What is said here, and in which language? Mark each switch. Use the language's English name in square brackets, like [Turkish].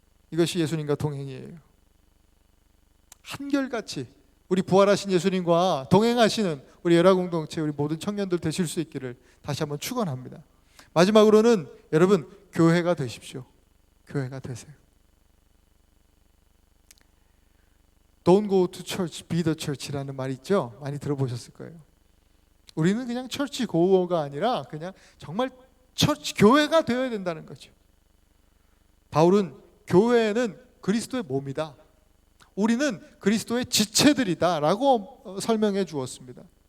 [Korean] 이것이 예수님과 동행이에요. 한결같이 우리 부활하신 예수님과 동행하시는 우리 열화 공동체, 우리 모든 청년들 되실 수 있기를 다시 한번 축원합니다. 마지막으로는 여러분, 교회가 되십시오. 교회가 되세요. [English] Don't go to church, be the church [Korean] 라는 말이 있죠. 많이 들어보셨을 거예요. 우리는 그냥 처치 고어가 아니라 그냥 정말 처치 교회가 되어야 된다는 거죠. 바울은 교회는 그리스도의 몸이다. 우리는 그리스도의 지체들이다 라고 설명해 주었습니다.